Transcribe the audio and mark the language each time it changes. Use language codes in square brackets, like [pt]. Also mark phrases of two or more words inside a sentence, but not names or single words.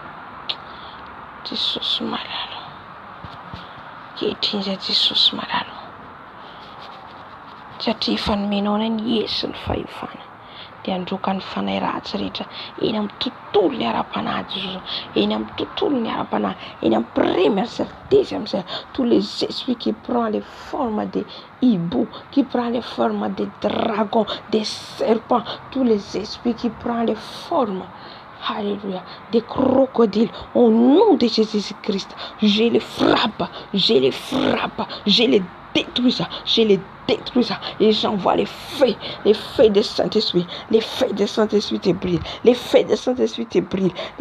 [mg] Jesosy malalo, kehitriny Jesosy malalo, satria efa nomenao ny Yesu ny fahefana, dia androka ny fanahy ratsy rehetra eny amin'ny tontolon'ny ara-panahy Jesosy, eny amin'ny tontolon'ny ara-panahy, eny amin'ny [fr] premier deuxième cercle, tous les esprits qui prennent les formes de hibou, qui prennent les formes de dragons, des serpents, tous les esprits qui prennent les formes, alléluia, des crocodiles, au nom de Jésus-Christ, je les frappe, je les détruis ça, et j'envoie les feux de Saint-Esprit, les feux de Saint-Esprit te brûlent, les feux de Saint-Esprit te brûlent, les